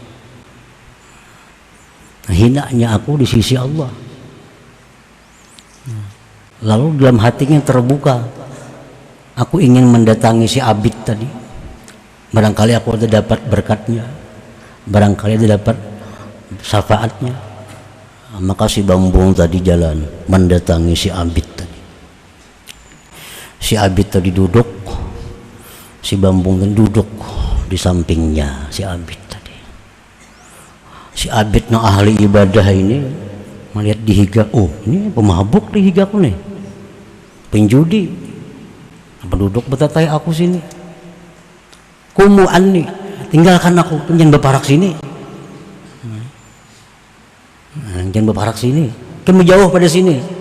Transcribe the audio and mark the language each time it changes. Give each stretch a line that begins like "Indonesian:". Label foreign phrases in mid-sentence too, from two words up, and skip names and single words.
Indonesian: Hinanya aku di sisi Allah. Lalu dalam hatinya terbuka, aku ingin mendatangi si abid tadi, barangkali aku ada dapat berkatnya, barangkali ada dapat syafaatnya. Maka si Bambung tadi jalan mendatangi si abid tadi. Si abid tadi duduk, si Bambung tadi duduk di sampingnya si abid tadi.
Banjar: Si abid no ahli ibadah ini melihat di higa, oh ini pemabuk di higaku nih, penjudi, penduduk betatai aku sini, kumuan nih, tinggalkan aku, jangan berparak sini, jangan berparak sini, kamu jauh pada sini.